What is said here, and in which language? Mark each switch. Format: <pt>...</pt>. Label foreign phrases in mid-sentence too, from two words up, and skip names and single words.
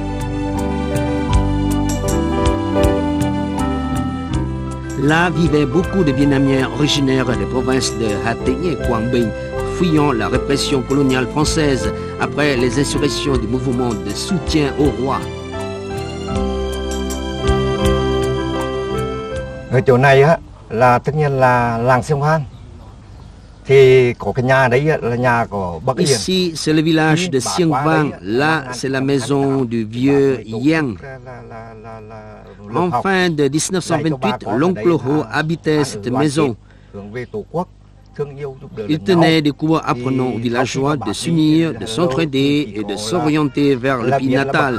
<fr>Là vivaient beaucoup de Vietnamiens originaires des provinces de Ha Tĩnh et Quang Binh, fuyant la répression coloniale française après les insurrections du mouvement de soutien au roi.</fr> <vi>Ở chỗ này á, là tất nhiên là làng Siêng Hoan.</vi> <fr>Ici, c'est le village de Siêng Vang. Là, c'est la maison du vieux Yang. En fin de 1928, l'oncle Ho habitait cette maison. Il tenait des cours apprenant aux villageois de s'unir, de s'entraider et de s'orienter vers le pays natal.</fr>